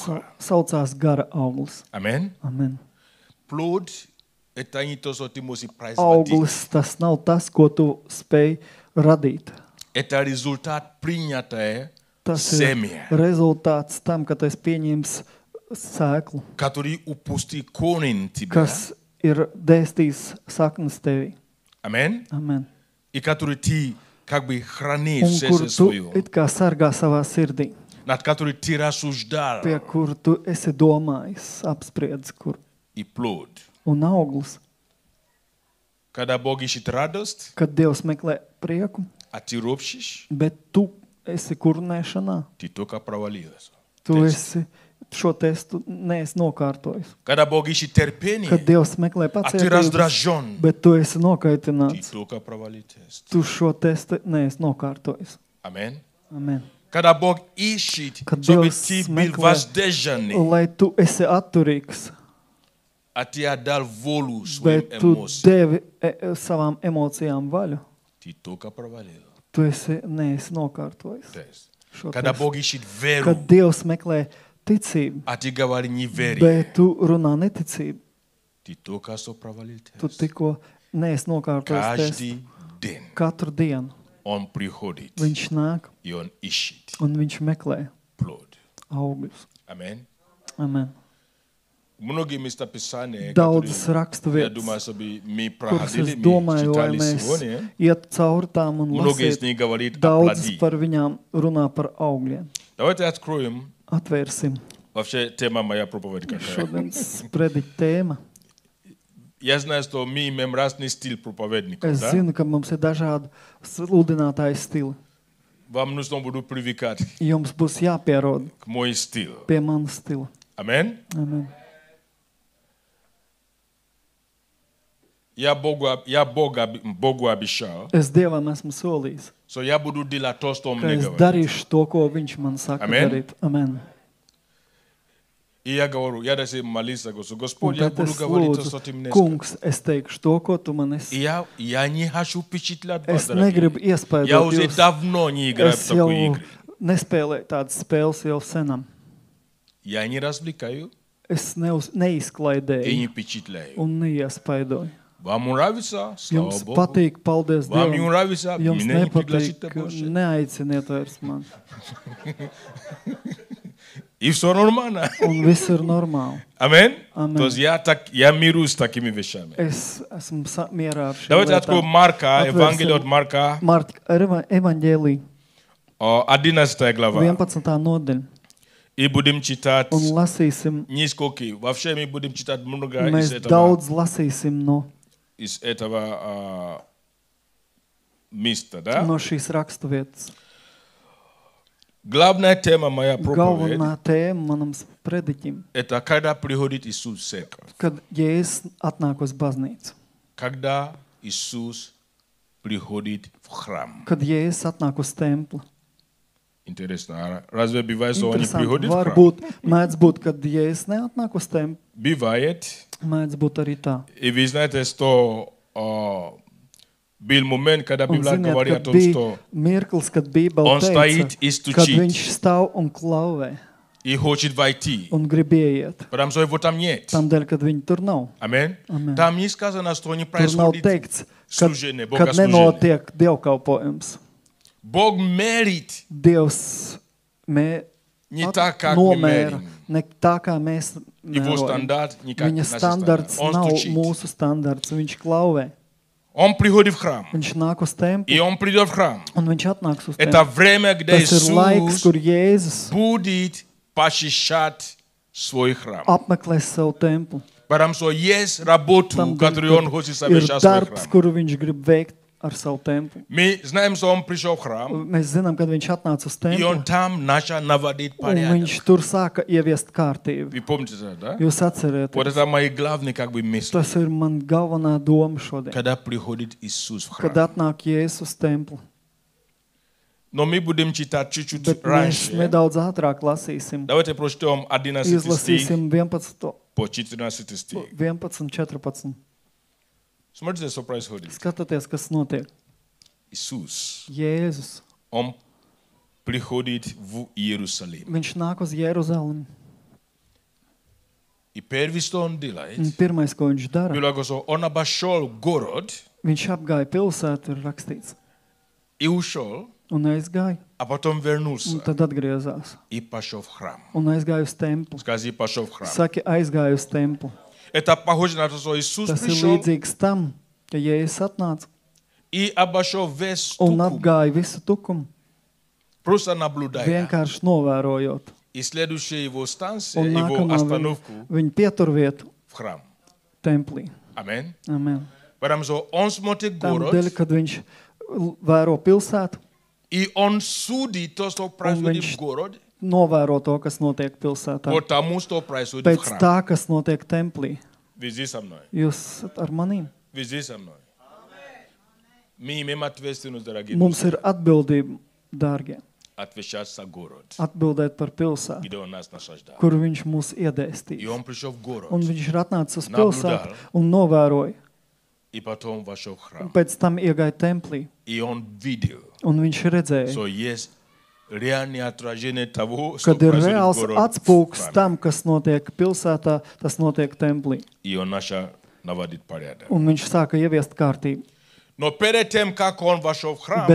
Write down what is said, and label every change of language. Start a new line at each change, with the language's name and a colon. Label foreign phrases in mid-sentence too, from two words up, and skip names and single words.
Russian: духа.
Latvian: saucās gara auglis.
Russian: Amen.
Latvian: Amen.
Russian: Плод – это не то, что ты можешь производить.
Latvian: Auglis tas nav tas, ko tu spēj radīt.
Russian: Это результат принятое
Latvian: Tas ir
Russian: семя,
Latvian: rezultāts tam, ka tu esi pieņēmis sēklu,
Russian: который упустил корень тебя.
Latvian: kas ir dēstījis saknes tevī.
Russian: Amen.
Latvian: Amen.
Russian: И который ты как бы хранишь
Latvian: Un
Russian: в
Latvian: kur
Russian: сердце
Latvian: tu
Russian: своем,
Latvian: it kā sargā savā sirdī,
Russian: над который ты рассуждал.
Latvian: pie kur tu esi domājis, apspriedis, kur.
Russian: И плод.
Latvian: Un auglis,
Russian: Когда Бог ищет радость,
Latvian: kad Dievs meklē prieku,
Russian: а ты ропщишь,
Latvian: bet tu esi kurnēšanā,
Russian: ты только провалился.
Latvian: tu esi šo testu neesi nokārtojis.
Russian: Когда Бог ищет терпение,
Latvian: Kad Dievs meklē
Russian: а ты
Latvian: pacietību,
Russian: раздражен,
Latvian: bet tu esi
Russian: ты
Latvian: nokaitināts,
Russian: только провалил тест.
Latvian: tu šo testu neesi nokārtojis.
Russian: Amen.
Latvian: Amen.
Russian: Когда Бог ищет,
Latvian: Kad
Russian: чтобы
Latvian: Dievs
Russian: ты был
Latvian: meklē,
Russian: воздержанный,
Latvian: lai tu esi atturīgs,
Russian: а ты отдал волю своим
Latvian: bet tu
Russian: эмоциям,
Latvian: devi savām emocijām vaļu,
Russian: ты только провалил
Latvian: tu neesi nokārtojis
Russian: тест.
Latvian: šo
Russian: Когда
Latvian: testu.
Russian: Бог ищет веру,
Latvian: Kad Dievs meklē ticību,
Russian: а ты говоришь неверие,
Latvian: bet tu runā neticību,
Russian: ты только что провалил
Latvian: tu
Russian: тест.
Latvian: tikko neesi nokārtojis testu.
Russian: Каждый день
Latvian: Katru dienu
Russian: он приходит,
Latvian: viņš nāk
Russian: и он ищет
Latvian: un viņš meklē
Russian: плод.
Latvian: augļus.
Russian: Amen.
Latvian: Amen.
Russian: Многие места Писания,
Latvian: Daudzas
Russian: которые,
Latvian: rakstu
Russian: я
Latvian: vietas,
Russian: думаю, чтобы мы
Latvian: kuras
Russian: проходили,
Latvian: es
Russian: мы
Latvian: domāju, lai
Russian: читали
Latvian: mēs
Russian: сегодня,
Latvian: iet cauri tām un
Russian: многие из
Latvian: lasīt.
Russian: них говорит о
Latvian: Daudz
Russian: плоди.
Latvian: par viņām runā par augļiem.
Russian: Давайте откроем.
Latvian: Atvērsim
Russian: Вообще, тема моя проповедь какая.
Latvian: šodienas prediķa tēma.
Russian: Я знаю, что мы имеем разный стиль проповедников,
Latvian: Es
Russian: да?
Latvian: zinu, ka mums ir dažādi sludinātāji stili.
Russian: Вам нужно будет привыкать
Latvian: Jums būs jāpierod
Russian: к мой стиль.
Latvian: pie manas stila.
Russian: Amen.
Latvian: Amen.
Russian: Я Богу обещал,
Latvian: Es Dievam esmu solījis,
Russian: что я буду делать то, что он
Latvian: ka
Russian: мне
Latvian: es
Russian: говорит.
Latvian: darīšu to, ko viņš man saka
Russian: Amen.
Latvian: darīt. Amen.
Russian: И я говорю, я даже молился, говорю,
Latvian: Un
Russian: Господь, я
Latvian: tad
Russian: буду
Latvian: es
Russian: говорить то, что ты
Latvian: lūdzu,
Russian: мне сказал.
Latvian: kungs, es teikšu to, ko tu man
Russian: И
Latvian: esi.
Russian: я не хочу впечатлять вас,
Latvian: Es
Russian: дорогие.
Latvian: negribu
Russian: Я
Latvian: iespaidot
Russian: уже
Latvian: jūs.
Russian: давно не играю в
Latvian: Es jau
Russian: такие игры.
Latvian: nespēlēju tādas spēles jau senam.
Russian: Я не развлекаю
Latvian: Es
Russian: и не
Latvian: neizklaidēju
Russian: впечатляю.
Latvian: un neiespaidoju.
Russian: Вам нравится? Слава
Latvian: Jums
Russian: Богу.
Latvian: patīk, paldies
Russian: Вам не
Latvian: Dievam.
Russian: нравится?
Latvian: Jums
Russian: Меня не пригласите
Latvian: nepatīk,
Russian: больше.
Latvian: neaiciniet vairs man.
Russian: И все нормально.
Latvian: Un viss ir normāli.
Russian: Амин.
Latvian: Amen.
Russian: То есть я мирюсь с такими вещами.
Latvian: Es esmu mierā ar šīm
Russian: Давайте откроем
Latvian: lietām.
Russian: Марка,
Latvian: Atvērsim
Russian: Евангелие от Марка,
Latvian: Marka evaņģēlī
Russian: 11 глава.
Latvian: 11. nodaļa.
Russian: И будем читать
Latvian: un lasīsim.
Russian: несколько. Вообще мы будем читать много
Latvian: Mēs daudz lasīsim
Russian: из этого места, да?
Latvian: no šīs raksturvietas.
Russian: Главная тема моя проповедь
Latvian: Galvenā tēma manam prediķim, –
Russian: это когда приходит Иисус в церковь.
Latvian: kad Jēzus atnāk uz baznīcu.
Russian: Когда Иисус приходит в храм.
Latvian: Kad Jēzus atnāk uz templi.
Russian: Интересно, разве бывает, что он не
Latvian: Interesanti,
Russian: приходит в храм?
Latvian: varbūt mēdz būt, kad Jēzus neatnāk uz templi.
Russian: Бывает.
Latvian: Mēdz būt arī tā.
Russian: И вы знаете, что был момент, когда
Latvian: Un
Russian: Библия
Latvian: ziniet,
Russian: говорит о
Latvian: kad
Russian: том,
Latvian: bija
Russian: что
Latvian: mirklis, kad Bībele
Russian: он стоит
Latvian: teica,
Russian: и
Latvian: kad
Russian: стучит
Latvian: viņš stāv un klauvē
Russian: и хочет войти.
Latvian: un grib ieiet.
Russian: Потому что его там нет.
Latvian: Tādēļ, kad viņi tur nav.
Russian: Аминь.
Latvian: Amen.
Russian: Там не сказано, что не
Latvian: Tur nav
Russian: происходит
Latvian: teikts, kad,
Russian: служение,
Latvian: kad
Russian: богослужение.
Latvian: nenotiek dievkalpojums.
Russian: Бог мерит
Latvian: Dievs
Russian: не так, как мы
Latvian: nomēra,
Russian: мерим.
Latvian: ne tā kā mēs
Russian: Его
Latvian: mērojam.
Russian: стандарт не как
Latvian: Viņa
Russian: наш
Latvian: standarts
Russian: стандарт. Он
Latvian: nav
Russian: стучит.
Latvian: mūsu standarts. Viņš klauvē.
Russian: Он приходит в храм.
Latvian: Viņš nāk uz templi
Russian: И он придет в храм.
Latvian: un viņš atnāks uz
Russian: Это
Latvian: templi.
Russian: время, где
Latvian: Tas ir laiks,
Russian: Иисус
Latvian: kur Jēzus
Russian: будет посещать свой храм.
Latvian: apmeklēs savu templi.
Russian: Потому что есть работу,
Latvian: Tam,
Russian: которую он хочет
Latvian: ir
Russian: совершать в свой
Latvian: darbs,
Russian: храм.
Latvian: kuru viņš grib veikt ar savu templi.
Russian: Мы знаем, что он пришел в храм,
Latvian: Mēs zinām, kad viņš atnāca uz
Russian: и он
Latvian: templi,
Russian: там начал наводить
Latvian: un
Russian: порядок.
Latvian: viņš tur sāka ieviest kārtību.
Russian: Вы помните это, да?
Latvian: Jūs atcerieties,
Russian: Вот это мои главные как бы мысли.
Latvian: tas ir man galvenā doma šodien.
Russian: Когда приходит Иисус в
Latvian: Kad
Russian: храм.
Latvian: atnāk Jēzus uz templi.
Russian: Но мы будем читать чуть-чуть
Latvian: Bet mēs
Russian: раньше.
Latvian: nedaudz ātrāk lasīsim.
Russian: Давайте прочтем 11 стих
Latvian: Izlasīsim 11,
Russian: по 14 стих.
Latvian: 11, 14.
Russian: Смотрите, что происходит.
Latvian: Skatieties, kas notiek.
Russian: Иисус,
Latvian: Jēzus,
Russian: он приходит в Иерусалим.
Latvian: viņš nāk uz Jeruzalemi.
Russian: И первое, что он делает,
Latvian: Un pirmais, ko viņš dara,
Russian: Библия говорит, что он обошел город
Latvian: viņš apgāja pilsētu, ir rakstīts,
Russian: и ушел,
Latvian: un aizgāja,
Russian: а потом вернулся
Latvian: un tad atgriezās,
Russian: и пошел в храм.
Latvian: un aizgāja uz templi.
Russian: Скажи, пошел в храм.
Latvian: Saki, aizgāja uz templi.
Russian: Это похоже на то, что Иисус
Latvian: Tas ir
Russian: пришел
Latvian: līdzīgs tam, ka Jēzus atnāca
Russian: и обошел весь
Latvian: un
Russian: Тукум,
Latvian: apgāja visu tukumu,
Russian: просто наблюдая.
Latvian: vienkārši novērojot.
Russian: И следующая его станция,
Latvian: Un
Russian: его
Latvian: nākamā
Russian: остановку
Latvian: viņa pieturvietu
Russian: в храм.
Latvian: templī.
Russian: Аминь.
Latvian: Amen.
Russian: Потому что он смотрит город,
Latvian: Tādēļ, kad viņš vēro pilsētu,
Russian: и он судит то, что происходит
Latvian: viņš
Russian: в городе,
Latvian: novēro to, kas notiek pilsētā.
Russian: потому что происходит в
Latvian: Pēc
Russian: храме.
Latvian: tā, kas notiek templī.
Russian: Вы здесь со мной.
Latvian: Jūs esat ar manīm.
Russian: Вы здесь со мной. Мы имеем ответственность, дорогие
Latvian: Mums
Russian: друзья,
Latvian: ir atbildība, dārgie,
Russian: отвечать за город,
Latvian: atbildēt par pilsētu,
Russian: где он нас насаждал.
Latvian: kur viņš mūs
Russian: И
Latvian: iedēstīs.
Russian: он пришел в город,
Latvian: Un viņš ir atnācis uz
Russian: Nabludāl.
Latvian: pilsētu un novēroja.
Russian: и потом вошел в
Latvian: Un
Russian: храм.
Latvian: pēc tam iegāja templī.
Russian: И он видел,
Latvian: Un viņš redzēja,
Russian: что есть реальное отражение того, что
Latvian: kad ir
Russian: происходит в
Latvian: reāls
Russian: городе.
Latvian: atspūgs tam, kas notiek pilsētā, tas notiek templī.
Russian: И он начал наводить порядок.
Latvian: Un viņš sāka ieviest kārtību.
Russian: Но перед тем, как он вошел в храм,